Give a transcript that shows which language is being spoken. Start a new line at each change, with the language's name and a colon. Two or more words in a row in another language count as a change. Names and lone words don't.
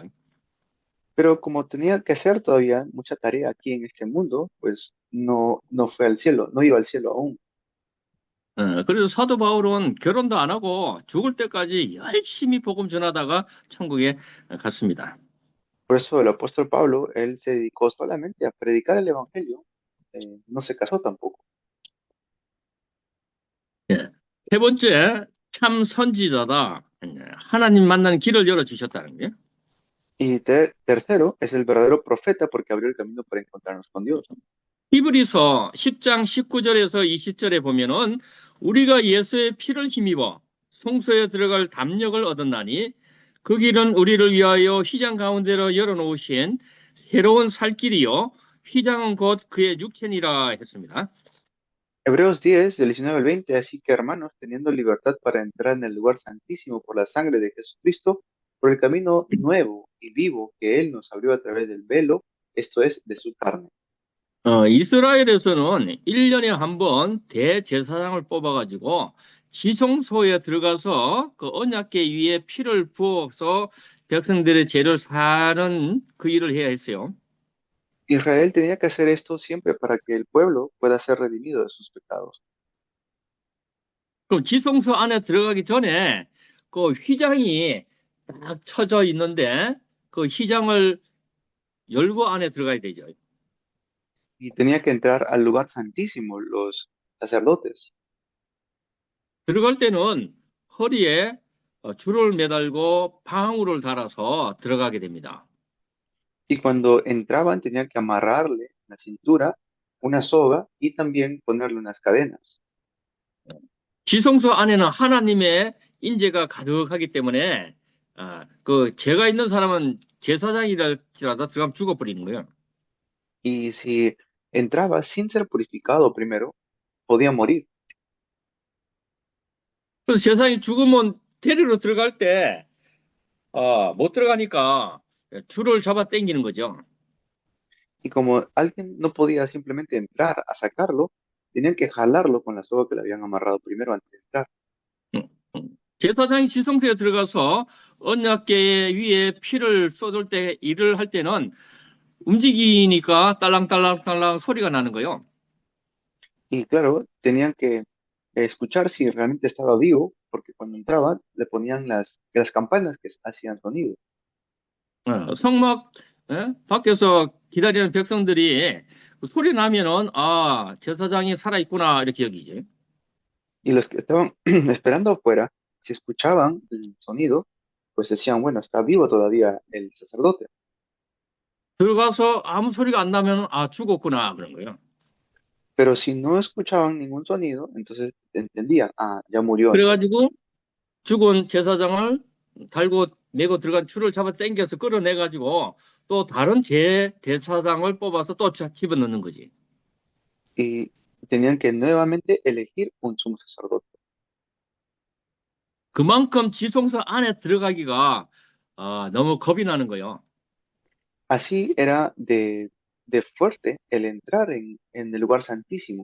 Spanish: Pero como tenía que hacer todavía mucha tarea aquí en este mundo, pues no fue al cielo, no iba al cielo aún.
Korean: 그래서 사도 바울은 결혼도 안 하고 죽을 때까지 열심히 복음 전하다가 천국에 갔습니다.
Spanish: Por eso el apóstol Pablo, él se dedicó solamente a predicar el evangelio, no se casó tampoco.
Korean: 예. 세 번째, 참 선지자다. 하나님 만나는 길을 열어주셨다는 거예요.
Spanish: Y tercero, es el verdadero profeta porque abrió el camino para encontrarnos con Dios.
Korean: 히브리서 10장 19절에서 20절에 보면은 우리가 예수의 피를 힘입어 성소에 들어갈 담력을 얻었나니 그 길은 우리를 위하여 휘장 가운데로 열어놓으신 새로운 살 길이요 휘장은 곧 그의 육체니라 했습니다.
Spanish: Hebreos 10, del 19 al 20, así que hermanos, teniendo libertad para entrar en el lugar santísimo por la sangre de Jesucristo, por el camino nuevo y vivo que Él nos abrió a través del velo, esto es, de su carne.
Korean: 이스라엘에서는 1년에 한 번 대제사장을 뽑아가지고 지성소에 들어가서 그 언약궤 위에 피를 부어서 백성들의 죄를 사는 그 일을 해야 했어요.
Spanish: Israel tenía que hacer esto siempre para que el pueblo pueda ser redimido de sus pecados.
Korean: 그럼 지성소 안에 들어가기 전에 그 휘장이 딱 쳐져 있는데 그 휘장을 열고 안에 들어가야 되죠.
Spanish: Y tenía que entrar al lugar santísimo los sacerdotes.
Korean: 들어갈 때는 허리에 줄을 매달고 방울을 달아서 들어가게 됩니다.
Spanish: Y cuando entraban tenían que amarrarle en la cintura una soga y también ponerle unas cadenas.
Korean: 지성소 안에는 하나님의 인재가 가득하기 때문에 그 죄가 있는 사람은 제사장이랄지라도 들어가면 죽어버리는 거예요.
Spanish: Y si entraba sin ser purificado primero, podía morir.
Korean: 그래서 제사장이 죽으면 데리러 들어갈 때 못 들어가니까 줄을 잡아 당기는 거죠.
Spanish: Y como alguien no podía simplemente entrar a sacarlo, tenían que jalarlo con la soga que le habían amarrado primero antes de entrar.
Korean: 음, 제사장이 지성소에 들어가서 언약궤 위에 피를 쏟을 때 일을 할 때는 움직이니까 딸랑딸랑딸랑 소리가 나는 거예요.
Spanish: Y claro, tenían que escuchar si realmente estaba vivo, porque cuando entraban le ponían las campanas que hacían sonido.
Korean: 성막 밖에서 기다리는 백성들이 그 소리 나면은 아 제사장이 살아 있구나 이렇게 여기지.
Spanish: Y los que estaban esperando afuera, si escuchaban el sonido, pues decían, bueno, está vivo todavía el sacerdote.
Korean: 들어가서 아무 소리가 안 나면 아 죽었구나 그런 거예요.
Spanish: Pero si no escuchaban ningún sonido, entonces entendían, ah, ya murió entonces.
Korean: 그래가지고 죽은 제사장을 달고 메고 들어간 줄을 잡아 당겨서 끌어내가지고 또 다른 대사장을 뽑아서 또 집어넣는 거지.
Spanish: Y tenían que nuevamente elegir un sumo sacerdote.
Korean: 그만큼 지성소 안에 들어가기가 너무 겁이 나는 거예요.
Spanish: Así era de fuerte el entrar en el lugar santísimo.